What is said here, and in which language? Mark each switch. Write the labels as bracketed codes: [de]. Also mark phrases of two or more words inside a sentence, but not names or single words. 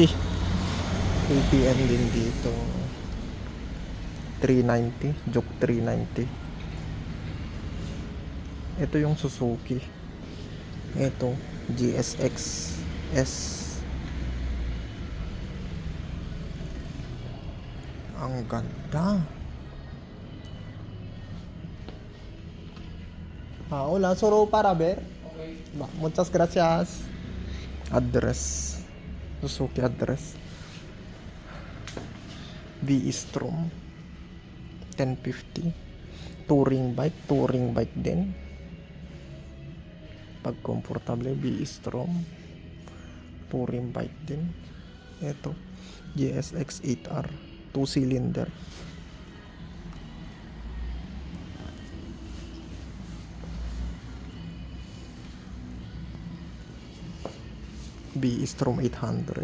[tl] KTM din dito. 390, Juke 390. Ito yung Suzuki. Ito, GSX S. Ang ganda. [es] Hola, solo para ver. Okay. Muchas gracias. [tl] Address. Suzuki address. V-Strom 1050. [en] Touring bike [tl] din. Pag komportable, V-Strom. [en] Touring bike [tl] din. Ito, GSX 8R 2 cylinder. V-Strom 800.